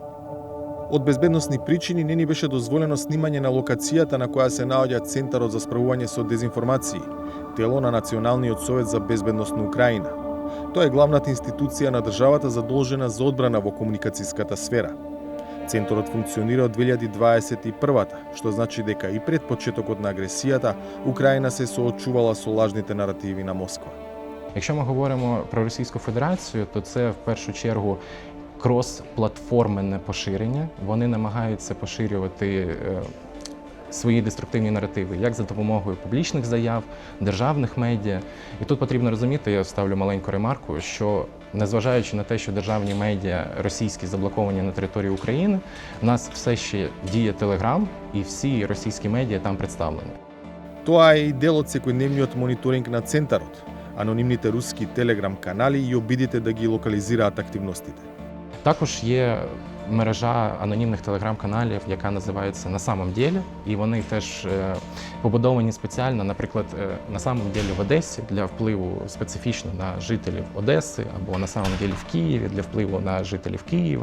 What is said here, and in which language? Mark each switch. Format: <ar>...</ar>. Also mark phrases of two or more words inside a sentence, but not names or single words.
<mk>Од безбедносни причини не ни беше дозволено снимање на локацијата на која се наоѓа Центарот за справување со дезинформации, тело на Националниот совет за безбедност на Украина. Тоа е главната институција на државата задолжена за одбрана во комуникацијската сфера. Центарот функционира од 2021, што значи дека и пред почетокот на агресијата, Украина се соочувала со лажните наративи на Москва.</mk> <uk>Якщо ми говоримо про Російську Федерацію, то це в першу чергу крос-платформенне поширення. Вони намагаються поширювати свої деструктивні наративи, як за допомогою публічних заяв, державних медіа. І тут потрібно розуміти, я ставлю маленьку ремарку, що незважаючи на те, що державні медіа російські заблоковані на території України, в нас все ще діє Телеграм і всі російські медіа там представлені.</uk> <mk>Тоа е и дел од секојдневниот мониторинг на Центарот, анонимните руски телеграм канали и обидите да ги локализираат активностите.</mk> <uk>Також є мережа анонімних телеграм-каналів, яка називається «На самом деле», і вони теж побудовані спеціально, наприклад, «На самом деле» в Одесі для впливу специфічно на жителів Одеси, або «На самом деле» в Києві для впливу на жителів Києва.</uk>